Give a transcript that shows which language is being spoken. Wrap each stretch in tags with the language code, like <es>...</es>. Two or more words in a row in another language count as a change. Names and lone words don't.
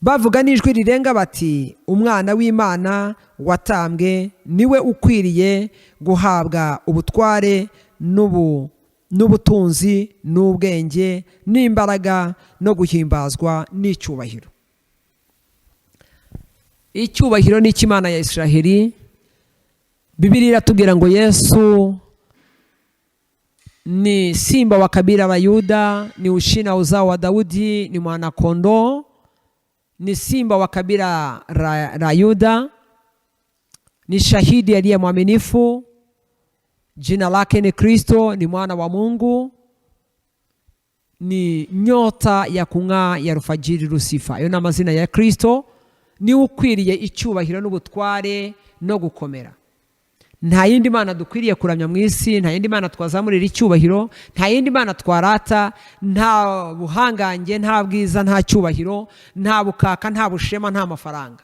<rw>bavuga n'ijwi rirenga bati umwana w'Imana watambwe niwe ukwiriye guhabwa ubutware n'ubutunzi n'ubwenge n'imbaraga no guhimbazwa n'icyubahiro. Icyubahiro ni cy'Imana ya Israheli. Biblia iratubwira ngo</rw> <sw>Yesu ni simba wa kabila la Yuda, ni ushina uzao wa Daudi, ni mwana kondoo, ni simba wa kabila la Yuda, ni shahidi aliye mwaminifu, jina lake ni Kristo, ni mwana wa Mungu, ni nyota ya kung'aa ya rufajiri rusifa.</sw> <rw>Ayo ni amazina ya Kristo. Ni ukwiriye icyubahiro n'ubutware no gukomera. Nta yindi mana dukwiriye kuramya mu isi, nta yindi mana twazamurira icyubahiro, nta yindi mana twarata, nta buhangange, nta bwiza, nta cyubahiro, nta bukaka, nta bushema, nta mafaranga.</rw>